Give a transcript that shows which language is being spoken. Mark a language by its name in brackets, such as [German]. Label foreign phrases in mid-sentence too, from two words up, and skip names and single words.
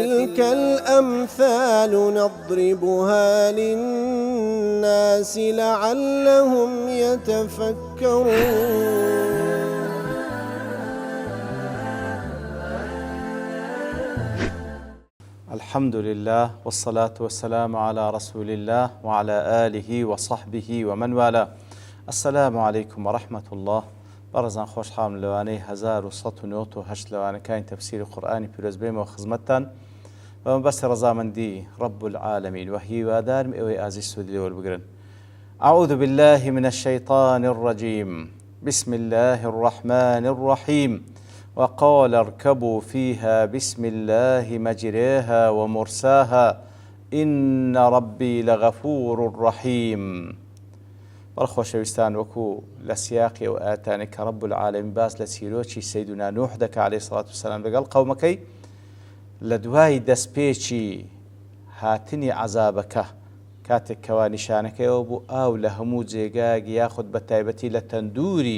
[Arabic] وتلك الأمثال نضربها للناس لعلهم يتفكرون. الحمد لله والصلاة والسلام على رسول الله وعلى آله وصحبه ومن والاه. السلام عليكم ورحمة الله. [Central Kurdish] بەڕێزان خۆشحاڵم لەوانەی 1998 لەوانەکانی تەفسیری قورئانی پیرۆز بێمەوە خزمەتتان بە مەبەستی ڕەزامەندی [Arabic] رب العالمین [Central Kurdish] و هیوادارم ئێوەی ئازیز سوودی لێوە بگرن. [Arabic] أعوذ بالله من الشيطان الرجيم. بسم الله الرحمن الرحيم. وقال اركبوا فيها بسم الله مجريها ومرساها إن ربي لغفور رحيم. [Central Kurdish] بەڵخۆشەویستان وەکو لە سیاقی ئەو ئاەتانەی کە [Arabic] رب العالمین [Central Kurdish] باس لە چیرۆکی سەیدنا نوح دەکات [Arabic] عەلەیهی سەڵات وسەلام [Central Kurdish] لەگەڵ قەومەکەی لە دوای دەستپێکی هاتنی عەزابەکە کاتێک کەوا نیشانەکەیەوە بوو ئاو لە هەموو جێگایەک یاخود بە تایبەتی لە تەندوری